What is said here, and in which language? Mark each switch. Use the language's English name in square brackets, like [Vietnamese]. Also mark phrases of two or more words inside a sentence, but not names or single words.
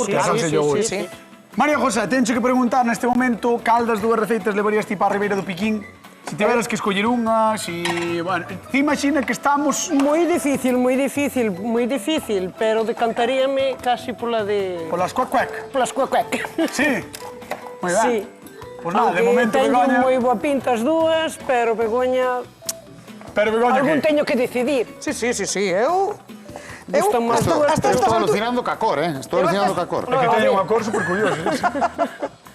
[Spanish] Sí, sí, claro. a salsa de yogur. Sí. [Galician] María José, tencho que preguntar neste momento cal das dúas receitas levarías ti para a Ribeira do Piquín? Se tiveras que escoller unha, si... Bueno, ti imagina que estamos... Moi difícil, pero decantaríame casi pola de... Polas cuec-cuec. Polas cuec-cuec. Sí. Moi ben. Sí. Pois nada, de momento, teño Begoña... moi boa pinta as dúas, pero Begoña... Pero Begoña, Algún que? teño que decidir. Sí, eu... Gustan máis hasta dúas, estas Estou alturas... alucinando ca cor, Estou alucinando ca cor. É que teño unha cor super curiosa.